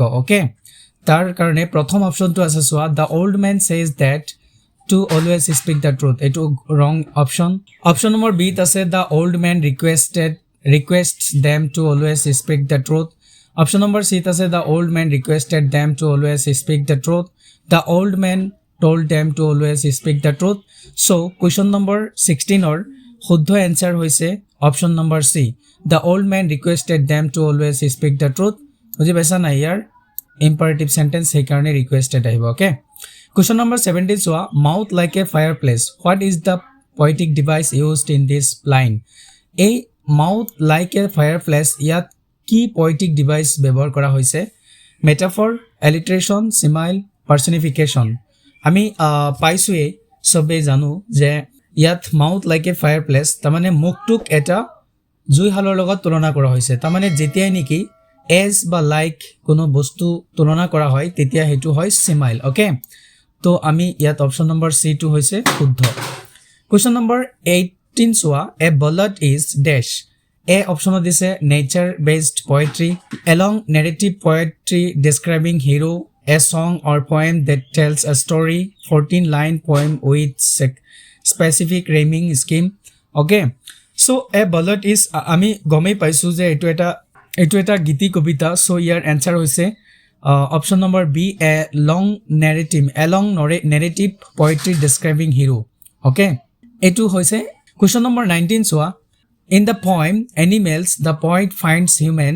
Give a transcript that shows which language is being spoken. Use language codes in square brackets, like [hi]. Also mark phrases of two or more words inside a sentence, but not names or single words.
[en] okay, [as] তাৰ কাৰণে প্ৰথম অপশনটো আছে চোৱা [en] the old man says that to always speak the truth. [as] এটো [en] wrong option. option number B আছে the old man requests them to always speak the truth. option number C আছে the old man requested them to always speak the truth. the old man told them to always speak the truth. so question number 16 or শুদ্ধ answer হৈছে option number C the old man requested them to always speak the truth. [as] বুজি পাইছা না ইয়াৰ [en] imperative sentence [as] সেই কাৰণে requested আহিব. [en] okay, question number 17 চোৱা mouth like a fireplace. what is the poetic device used in this line. এই mouth like a fireplace [as] ইয়াত কি [en] poetic device [as] ব্যৱহাৰ কৰা হৈছে [en] metaphor, alliteration, simile, personification. [as] আমি পাইছোৱে সবে জানো যে ইয়াত [en] mouth like a fireplace [as] তাৰ মানে মুখটোক এটা জুইশালৰ লগত তুলনা কৰা হৈছে. তাৰ মানে যেতিয়াই নেকি as বা like কোনো বস্তু তুলনা কৰা হয় তেতিয়া হেতু হয় simile. okay, তো আমি ইয়াত অপশন নম্বৰ C2 হৈছে শুদ্ধ. [en] question number 18 চোৱা a ballad is dash. A option দিছে nature based poetry, along narrative poetry describing hero a song or poem that tells a story, 14-line poem with specific rhyming scheme. Okay, so a ballad is [as] আমি গমেই পাইছো যে এইটো এটা গীতি কবিতা. [en] so ইয়াৰ answer হৈছে option number B, a long narrative poetry describing hero. okay, [as] এইটো হৈছে [en] question number 19. চোৱা, in the poem Animals the poet finds humans.